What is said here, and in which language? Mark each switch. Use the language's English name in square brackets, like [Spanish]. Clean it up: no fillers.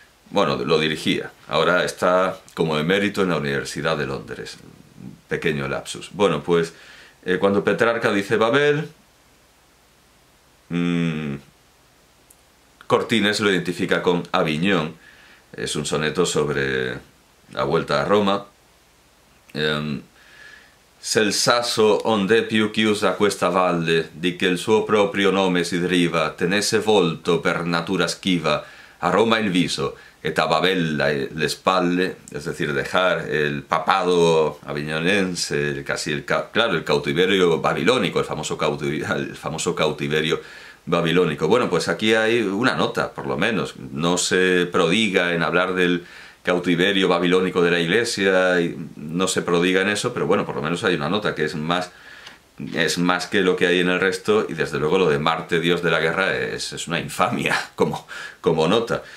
[Spanish] Bueno, lo dirigía, ahora está como emérito en la Universidad de Londres. Pequeño lapsus. Bueno, pues cuando Petrarca dice Babel, Cortines lo identifica con Aviñón. Es un soneto sobre la vuelta a Roma. [Italian] Se il sasso onde più chiusa questa valle, di che il suo proprio nome si deriva, tenesse volto per natura schiva a Roma il viso, et a Babel le spalle, [Spanish] es decir, dejar el papado aviñonense, claro, el cautiverio babilónico, [Italian] el famoso cautiverio babilónico. [Spanish] Bueno, pues aquí hay una nota, por lo menos. No se prodiga en hablar del cautiverio babilónico de la Iglesia, y no se prodiga en eso, pero bueno, por lo menos hay una nota que es más que lo que hay en el resto, y desde luego lo de Marte, dios de la guerra, es una infamia como nota.